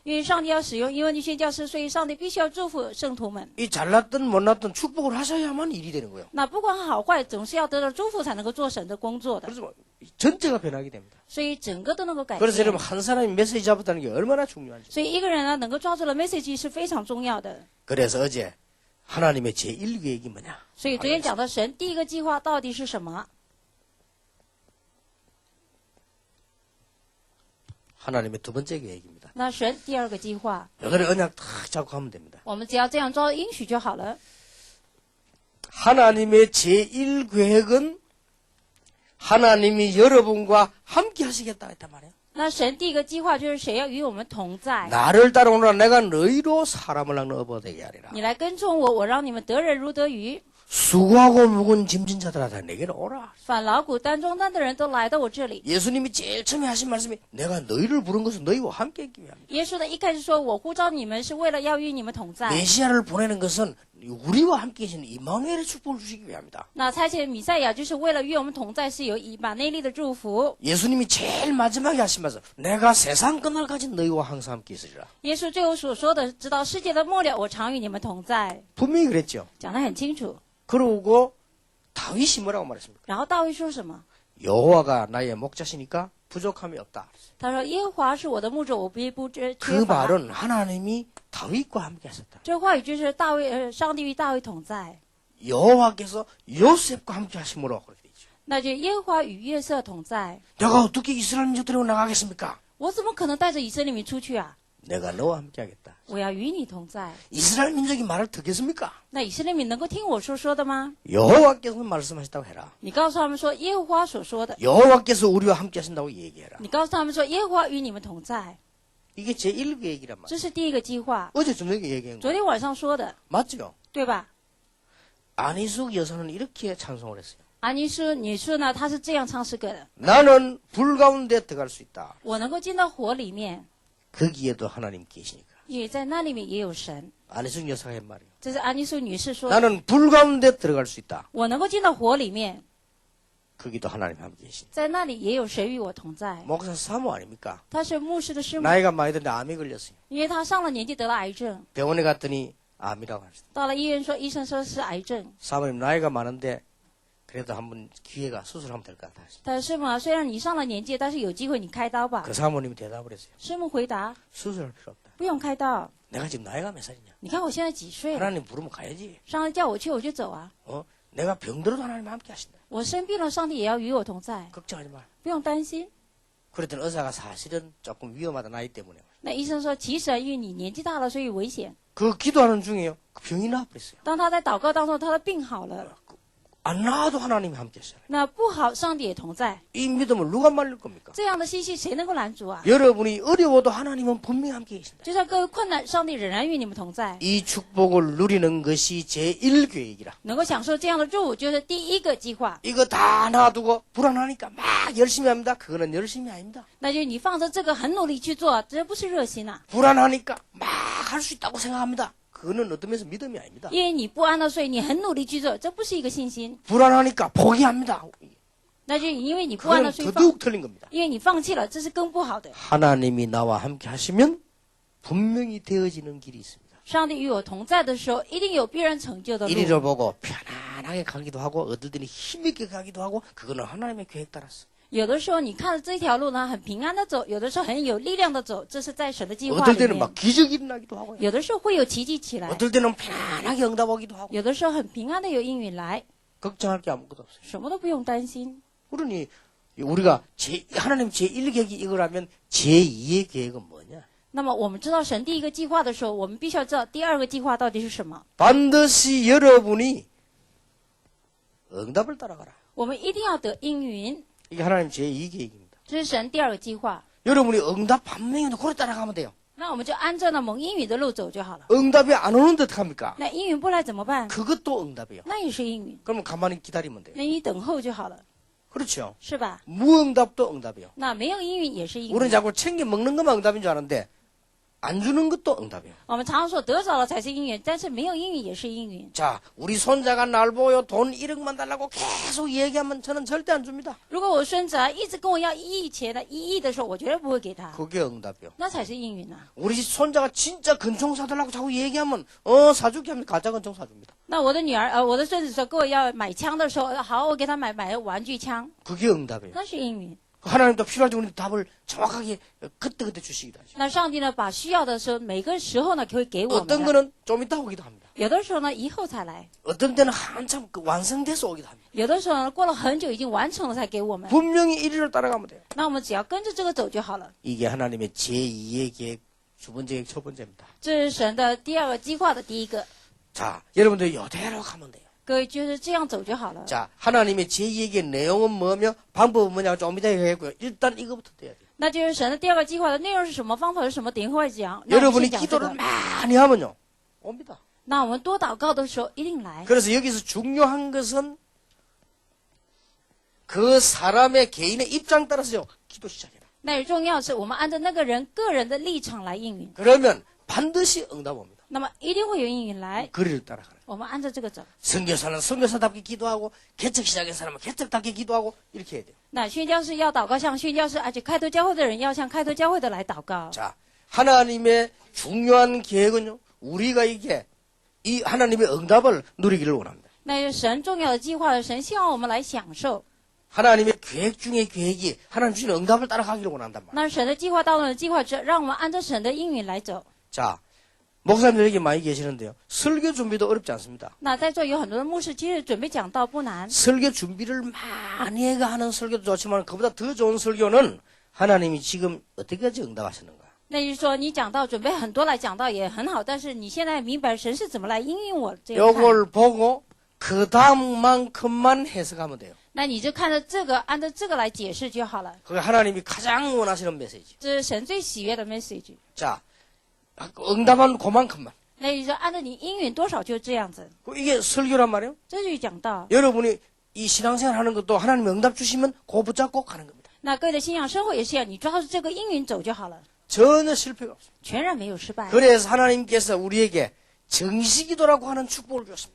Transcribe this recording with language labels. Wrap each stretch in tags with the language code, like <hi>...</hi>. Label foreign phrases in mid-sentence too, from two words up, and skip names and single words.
<zh>因为上帝要使用伊文尼宣教士，所以上帝必须要祝福圣徒们。</zh> <ko>이 잘났든 못났든 축복을 하셔야만 일이 되는 거예요.</ko> <zh>那不管好好坏总是要得到祝福才能够做神的工作的，</zh> <ko>그래서 뭐 전체가 변하게 됩니다.</ko> <zh>所以整个都能够改</zh> <ko>그래서</ko> <zh>变。</zh> <ko>여러분 한 사람이 메시지 잡았다는 게 얼마나 중요한지.</ko> <zh>所以一个人呢能够抓住了 message 是非常重要的。</zh> <ko>그래서 어제 하나님의 제1계획이 뭐냐?</ko> <zh>所以昨天讲的神第一个计划到底是什么？</zh> <ko>하나님의 두 번째 계획입니다.</ko> <zh>那神第二个计划，</zh> <ko>여기를 언약 탁 잡고 가면 됩니다.</ko> <zh>我们只要这样抓应许就好了。</zh> <ko>하나님의 제1계획은 하나님이 여러분과 함께 하시겠다 했단 말이에요.</ko> <zh>那神第一个计划就是谁要与我们同在，</zh> <ko>나를 따라오라 내가 너희로 사람을 낳는 어버되게 하리라.</ko> <zh>你来跟从我，我让你们得人如得鱼。</zh> <ko>수고하고 무거운 짐진 자들아 다 내게로 오라.</ko> <zh>反劳苦担重担的人都来到我这里。</zh> <ko>예수님이 제일 처음에 하신 말씀이 내가 너희를 부른 것은 너희와 함께 있기 위함이다.</ko> <zh>耶稣呢一开始说，我呼召你们是为了要与你们同在。</zh> <ko>메시아를 보내는 것은 우리와 함께 계신 이마누엘의 축복을 주시기 위함이다.</ko> <zh>那差遣弥赛亚就是为了与我们同在，是有以马内利的祝福。</zh> <ko>예수님이 제일 마지막에 하신 말씀 내가 세상 끝날까지 너희와 항상 함께 있으리라.</ko> <zh>耶稣最后所说的，直到世界的末了，我常与你们同在，</zh> <ko>분명히 그랬죠.</ko> <zh>讲得很清楚。</zh> <ko>그러고 다윗이 뭐라고 말했습니까?</ko> <zh>然后大卫说什么？</zh> <ko>여호와가 나의 목자시니까 부족함이 없다.</ko> <zh>他说：“耶和华是我的牧者，我必不缺</zh> <ko>그</ko> <zh>乏。</zh> <ko>말은 하나님이 다윗과 함께 하셨다.</ko> <zh>这话语就是大卫，上帝与大卫同在，</zh> <ko>여호와께서 요셉과 함께 하심으로 그렇게 되죠.</ko> <zh>那就耶和华与约瑟同在。</zh> <ko>내가 어떻게 이스라엘 민족 데리고 나가겠습니까?</ko> <zh>我怎么可能带着以色列民出去啊？</zh> <ko>내가 너와 함께 하겠다.</ko> <zh>我要与你同在。</zh> <ko>이스라엘 민족이 말을 듣겠습니까?</ko> <zh>那以色列民能够听我说的吗？</zh> <ko>여호와께서 말씀하셨다고 해라.</ko> <zh>你告诉他们说耶和华所说的，</zh> <ko>여호와께서 우리와 함께 하신다고 얘기해라.</ko> <zh>你告诉他们说耶和华与你们同在，</zh> <ko>이게 제1계획이란 말이에요.</ko> <zh>这是第一个计划。</zh> <ko>어제 저녁에 얘기한</ko> <zh>昨</zh> <ko>거</ko> <zh>天晚上说的，</zh> <ko>맞죠?</ko> <zh>对吧？</zh> <ko>안희숙 여사는 이렇게 찬송을 했어요.</ko> <zh>安妮说：“你说呢？他是这样唱诗歌的，</zh> <ko>나는 불 가운데 들어갈 수 있다.</ko> <zh>我能够进到火里面，</zh> <ko>거기에도 하나님 계시니까.</ko> <zh>因为在那里面也有神。</zh> <ko>안희숙 여사가 한 말이에요.</ko> <zh>这是安妮素女士说的，</zh> <ko>나는 불 가운데 들어갈 수 있다.</ko> <zh>我能够进到火里面，</zh> <ko>거기도 하나님 함께 계시니까.</ko> <zh>在那里也有神与我同在。</zh> <ko>목사 사모 아닙니까?</ko> <zh>他是牧师的师母，</zh> <ko>나이가 많이 드는데 암이 걸렸어요.</ko> <zh>因为他上了年纪得了癌症，</zh> <ko>병원에 갔더니 암이라고 하셨어요.</ko> <zh>到了医院说医生说是癌症。</zh> <ko>사모님 나이가 많은데 그래도 한번 기회가 수술하면 될 것 같아.</ko> <zh>但是师母啊，虽然你上了年纪，但是有机会你开刀吧。</zh> <ko>그 사모님이 대답을 했어요.</ko> <zh>师母回答</zh> <ko>수술할 필요 없다.</ko> <zh>不用开刀，</zh> <ko>내가 지금 나이가 몇 살이냐?</ko> <zh>你看我现在几岁了，</zh> <ko>하나님 부르면 가야지.</ko> <zh>上帝叫我去我就走啊。</zh> <ko>내가 병들어도 하나님 함께 하신다.</ko> <zh>我生病了，上帝也要与我同在，</zh> <ko>걱정하지 마.</ko> <zh>不用担心。</zh> <ko>그랬더니 의사가 사실은 조금 위험하다 나이 때문에.</ko> <zh>那医生说，其实啊，因为你年纪大了，所以危险。</zh> <ko>그 기도하는 중에요. 그 병이 나아버렸어요.</ko> <zh>当他在祷告当中，他的病好了，</zh> <ko>안 나아도 하나님이 함께 하시잖아요.</ko> <zh>那不好，上帝也同在。</zh> <ko>이 믿음을 누가 말릴 겁니까?</ko> <zh>这样的信息谁能够拦阻啊？</zh> <ko>여러분이 어려워도 하나님은 분명히 함께 계신다.</ko> <zh>就算各位困难，上帝仍然与你们同在。</zh> <ko>이 축복을 누리는 것이 제1계획이라.</ko> <zh>能够享受这样的祝福，就是第一个计划。</zh> <ko>이거 다 놔두고 불안하니까 막 열심히 합니다. 그거는 열심이 아닙니다.</ko> <zh>那就是你放着这个很努力去做，这不是热心啊。</zh> <ko>불안하니까 막 할 수 있다고 생각합니다. 그거는 어떤 면에서 믿음이 아닙니다.</ko> <zh>因为你不安了，所以你很努力去做，这不是一个信心。</zh> <ko>불안하니까 포기합니다.</ko> <zh>那就因为你不安</zh> <ko>그건</ko> <zh>了，所以放，</zh> <ko>더더욱 틀린 겁니다.</ko> <zh>因为你放弃了，这是更不好的。</zh> <ko>하나님이 나와 함께 하시면 분명히 되어지는 길이 있습니다.</ko> <zh>上帝与我同在的时候，一定有必然成就的路。</zh> <ko>이리를 보고 편안하게 가기도 하고 어떨 때는 힘있게 가기도 하고 그거는 하나님의 계획 따라서.</ko> <zh>有的时候你看着这条路呢，很平安的走；有的时候很有力量的走，这是在神的计划</zh> <ko>어떨</ko> <zh>里</zh> <ko>때는</ko> <zh>面</zh> <ko>막 。 기적이 일어나기도 하고요.</ko> <zh>有的时候会有奇迹起来，</zh> <ko>어떨 때는 편안하게 응답하기도 하고</ko> <zh>有的时候很平安的有应允来，</zh> <ko>걱정할 게 아무것도 없어요.</ko> <zh>什么都不用担心。</zh> <ko>그러니 우리가 하나님 제1계획이 이거라면 제2의 계획은 뭐냐?</ko> <zh>那么我们知道神第一个计划的时候，我们必须要知道第二个计划到底是什么。</zh> <ko>반드시 여러분이 응답을 따라가라.</ko> <zh>我们一定要得应允，</zh> <ko>이게 하나님 제2계획입니다.</ko> <zh>这是神第二个计划。</zh> <ko>여러분이 응답 반명인데 그걸 따라가면 돼요.</ko> <zh>那我们就按照那蒙应允的路走就好了。</zh> <ko>응답이 안 오는데 어떡합니까?</ko> <zh>那应允不来怎么办？</zh> <ko>그것도 응답이에요.</ko> <zh>那也是应允，</zh> <ko>그러면 가만히 기다리면 돼요.</ko> <zh>那你等候就好了，</zh> <ko>그렇죠.</ko> <zh>是吧？</zh> <ko>무응답도 응답이에요.</ko> <zh>那没有应允也是应</zh> <ko>우리는</ko> <zh>允。</zh> <ko>자꾸 챙겨 먹는 것만 응답인 줄 아는데 안 주는 것도 응답이에요.</ko> <zh>我们常说得着了才是应允，但是没有应允也是应允。</zh> <ko>자, 우리 손자가 날 보여 돈 1억만 달라고 계속 얘기하면 저는 절대 안 줍니다.</ko> <zh>如果我孙子啊一直跟我要1亿钱的1亿的时候，我绝对不会给他，</zh> <ko>그게 응답이요.</ko> <zh>那才是应允啊。</zh> <ko>우리 손자가 진짜 근총 사달라고 자꾸 얘기하면 사줄게 하면 가짜 근총 사줍니다.</ko> <zh>那我的女儿我的孙子说跟我要买枪的时候，好，我给他买玩具枪，</zh> <ko>그게 응답이에요.</ko> <zh>那是应允。</zh> <ko>하나님도 필요할 때 우리 답을 정확하게 그때그때 주시기도 하죠.</ko> <zh>那上帝呢，把需要的时候，每个时候呢，可以给我们</zh> <ko>어떤</ko> <zh>的。</zh> <ko>거는 좀 이따 오기도 합니다.</ko> <zh>有的时候呢，以后才来；</zh> <ko>어떤 때는 한참 완성돼서 오기도 합니다.</ko> <zh>有的时候呢，过了很久已经完成了才给我们。</zh> <ko>분명히 이리로 따라가면 돼요.</ko> <zh>那我们只要跟着这个走就好了。</zh> <ko>이게 하나님의 제2의 계획 두 번째 계획 첫 번째입니다.</ko> <zh>这是神的第二个计划的第一个。</zh> <ko>자, 여러분들 이대로 가면 돼요.</ko> <zh>各位就是这样走就好了。</zh> <ko>자, 하나님의 제2의 계획 내용은 뭐며 방법은 뭐냐고 좀 이따 얘기했고요. 일단 이거부터 돼야 돼요.</ko> <zh>那就是神的第二个计划的内容是什么，方法是什么，等一会儿讲。那我们</zh> <ko>여러분이</ko> <zh>先讲这</zh> <ko>기도를</ko> <zh>个。</zh> <ko>많이 하면요. 옵니다.</ko> <zh>那我们多祷告的时候一定来。</zh> <ko>그래서 여기서 중요한 것은 그 사람의 개인의 입장 따라서 기도 시작해라.</ko> <zh>那重要是我们按照那个人个人的立场来应允，</zh> <ko>그러면 반드시 응답 옵니다.</ko> <zh>那么一定会有应允来。</zh> <ko>거리를 따라가는.</ko> <zh>我们按照这个走。</zh> <ko>선교사는 선교사답게 기도하고 개척 시작한 사람은 개척답게 기도하고 이렇게 해야 돼요.</ko> <zh>那宣教士要祷告像宣教士，而且开拓教会的人要像开拓教会的来祷告。</zh> <ko>자, 하나님의 중요한 계획은요. 우리가 이게 이 하나님의 응답을 누리기를 원합니다.</ko> <zh>那是神重要的计划，神希望我们来享受。</zh> <ko>하나님의 계획 중의 계획이 하나님 주시는 응답을 따라가기를 원한단 말이에요.</ko> <zh>那神的计划当中的计划，让我们按照神的应允来走。</zh> <ko>자, 목사님들 여기 많이 계시는데요. 설교 준비도 어렵지 않습니다.</ko> <zh>那在座有很多的牧师，其实准备讲道不难。</zh> <ko>설교 준비를 많이 해가 하는 설교도 좋지만 그보다 더 좋은 설교는 하나님이 지금 어떻게까지 응답하시는가.</ko> <zh>那就是说，你讲道准备很多来讲道也很好，但是你现在明白神是怎么来应允我这样看。</zh> <ko>요걸 보고 그 다음만큼만 해석하면 돼요.</ko> <zh>那你就看着这个，按照这个来解释就好了。</zh> <ko>그게 하나님이 가장 원하시는 메시지.</ko> <zh>这是神最喜悦的 message。</zh> <ko>자, 응답한 그만큼만.</ko> <zh>那就是说，按照你应允多少就这样子，</zh> <ko>이게 설교란 말이에요.</ko> <zh>这就是讲道。</zh> <ko>여러분이 이 신앙생활 하는 것도 하나님이 응답 주시면 그 붙잡고 가는 겁니다.</ko> <zh>那各位的信仰生活也是一样，你抓住这个应允走就好了，</zh> <ko>전혀 실패가 없어요.</ko> <zh>全然没有失败。</zh> <ko>그래서 하나님께서 우리에게 정시기도라고 하는 축복을 주셨습니다.</ko>